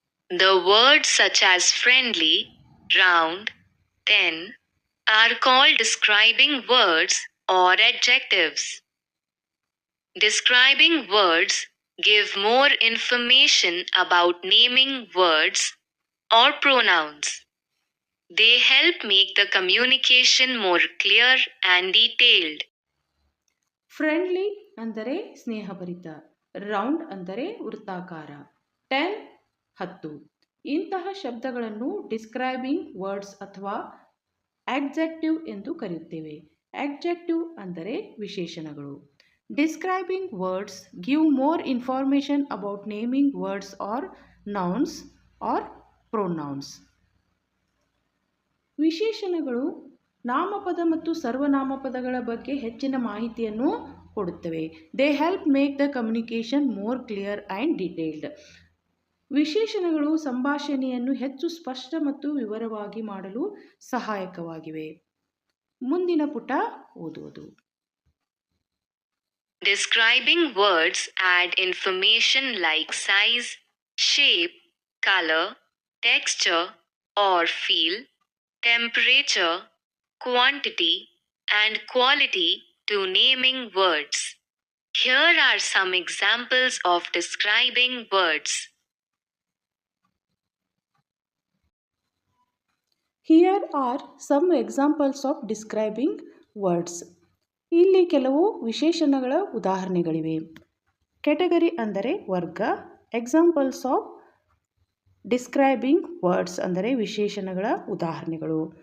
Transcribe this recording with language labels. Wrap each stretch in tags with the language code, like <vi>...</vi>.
<en>The words such as friendly, round, 10 are called describing words or adjectives. Describing words give more information about naming words or pronouns. They help make the communication more clear and detailed.</en> <kn>Friendly ಅಂದರೆ ಸ್ನೇಹಭರಿತ, round ಅಂದರೆ ವೃತ್ತಾಕಾರ, 10 ಇಂತಹ ಶಬ್ದಗಳನ್ನು describing words ಅಥವಾ ಆಡ್ಜೆಕ್ಟಿವ್ ಎಂದು ಕರೆಯುತ್ತೇವೆ. ಆಡ್ಜೆಕ್ಟಿವ್ ಅಂದರೆ ವಿಶೇಷಣಗಳು.</kn> <en>Describing words give more information about naming words are nouns are pronouns.</en> <kn>ವಿಶೇಷಣಗಳು ನಾಮಪದ ಮತ್ತು ಸರ್ವನಾಮಪದಗಳ ಬಗ್ಗೆ ಹೆಚ್ಚಿನ ಮಾಹಿತಿಯನ್ನು ಕೊಡುತ್ತವೆ.</kn> <en>They help make the communication more clear and detailed.</en> <kn>ವಿಶೇಷಣಗಳು ಸಂಭಾಷಣೆಯನ್ನು ಹೆಚ್ಚು ಸ್ಪಷ್ಟ ಮತ್ತು ವಿವರವಾಗಿ ಮಾಡಲು ಸಹಾಯಕವಾಗಿವೆ. ಮುಂದಿನ ಪುಟ ಓದುವುದು.</kn> <en>Describing words add information like size, shape, color, texture or feel, temperature, quantity, and quality to naming words. Here are some examples of describing words. Here are some examples of describing words.</en> <kn>ಇಲ್ಲಿ ಕೆಲವು ವಿಶೇಷಣಗಳ ಉದಾಹರಣೆಗಳಿವೆ. Category ಅಂದರೆ ವರ್ಗ.</kn> <en>examples of describing words</en> <kn>ಅಂದರೆ ವಿಶೇಷಣಗಳ ಉದಾಹರಣೆಗಳು.</kn>